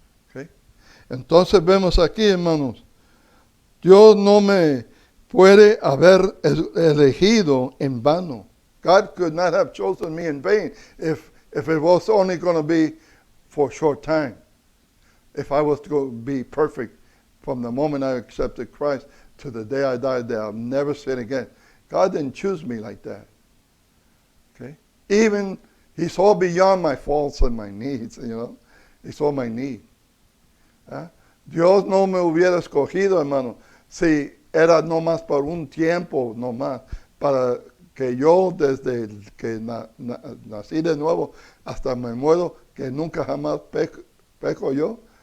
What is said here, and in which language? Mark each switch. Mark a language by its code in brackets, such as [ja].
[en] Okay? [es] Entonces vemos aquí, hermanos, Dios no me puede haber elegido en vano. [en] God could not have chosen me in vain if it was only going to be for a short time. If I was to be perfect from the moment I accepted Christ to the day I died, that I'll never sin again. God didn't choose me like that. Okay? Even He saw beyond my faults and my needs, you know. He saw my need. [es] Dios no me hubiera escogido, hermano, si era nomás por un tiempo, nomás, para que yo desde que nací de nuevo hasta me muero, que nunca jamás peco yo.